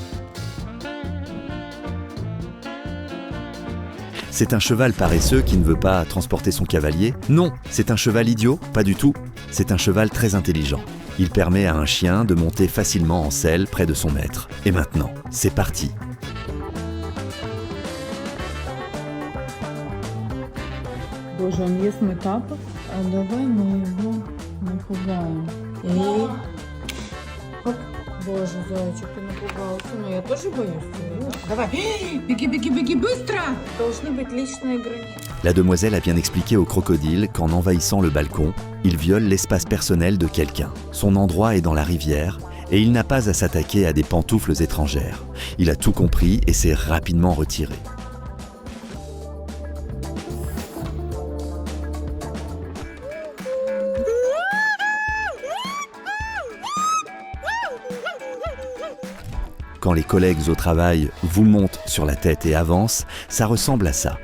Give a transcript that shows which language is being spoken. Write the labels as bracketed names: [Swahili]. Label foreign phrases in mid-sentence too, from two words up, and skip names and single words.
[French] C'est un cheval paresseux qui ne veut pas transporter son cavalier? Non, c'est un cheval idiot? Pas du tout. C'est un cheval très intelligent. Il permet à un chien de monter facilement en selle près de son maître. Et maintenant, c'est parti. [Russian] Боже, он ест мой тапок, а давай мы его напугаем. И... Хоп. Боже, зайчик, ты напугался. Но я тоже боюсь. Давай, беги, беги, беги, быстро! Должны быть личные границы. [French] La demoiselle a bien expliqué au crocodile qu'en envahissant le balcon, il viole l'espace personnel de quelqu'un. Son endroit est dans la rivière et il n'a pas à s'attaquer à des pantoufles étrangères. Il a tout compris et s'est rapidement retiré. Quand les collègues au travail vous montent sur la tête et avancent, ça ressemble à ça.